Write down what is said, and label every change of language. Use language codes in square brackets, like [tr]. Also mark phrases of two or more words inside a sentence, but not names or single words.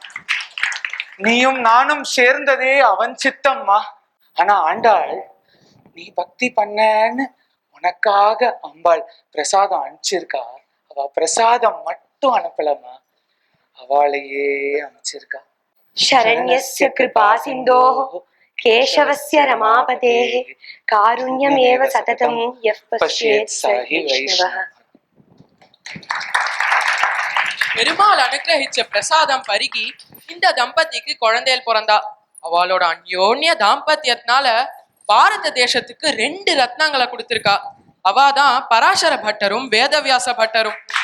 [ta] நீயும் நானும் சேர்ந்ததே அவன் சித்தம்மா. ஆனா ஆண்டாள், நீ பக்தி பண்ணன்னு உனக்காக அம்பாள் பிரசாதம் அனுப்பிச்சிருக்கா. அவ பிரசாதம் மட்டும் அனுப்பலமா, அவளையே அனுப்பிச்சிருக்கா. [sa] शरण्यस्य कृपा सिन्धोः केशवस्य रमापतेः कारुण्यमेव सततं यः पश्येत् स हि वैष्णवः. [ta] பெருமாள் அனுகிரகிச்ச பிரசாதம் பருகி இந்த தம்பதிக்கு குழந்தைகள் பிறந்தா. அவளோட அந்யோன்ய தாம்பத்தியத்தினால பாரத தேசத்துக்கு 2 ரத்னங்களை கொடுத்திருக்கா. அவாதான் பராசர பட்டரும் வேதவியாச பட்டரும்.